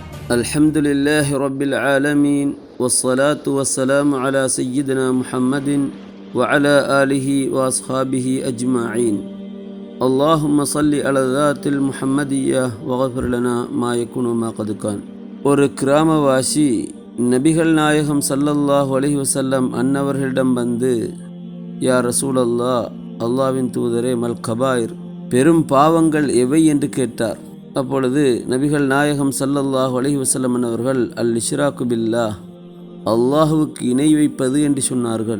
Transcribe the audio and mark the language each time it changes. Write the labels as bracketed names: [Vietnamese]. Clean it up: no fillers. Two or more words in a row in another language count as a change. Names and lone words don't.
[Arabic] الحمد لله رب العالمين والصلاة والسلام على سيدنا محمد وعلى آله وأصحابه أجمعين اللهم صل على ذات المحمدية وغفر لنا ما يكون ما قد كان. [Tamil] ஒரு கிராமவாசி நபிகள் நாயகம் [Arabic] صلى الله عليه وسلم [Tamil] அன்னவர்களிடம் வந்து, [Arabic] يا رسول الله, [Tamil] அல்லாஹ்வின் தூதரே, [Arabic] ما الكبائر, [Tamil] பெரும் பாவங்கள் எவை என்று கேட்டார். அப்பொழுது நபிகள் நாயகம் [Arabic] صلى الله عليه وسلم [Tamil] அவர்கள் [Arabic] الإشراك بالله, [Tamil] அல்லாஹுவுக்கு இணை வைப்பது என்று சொன்னார்கள்.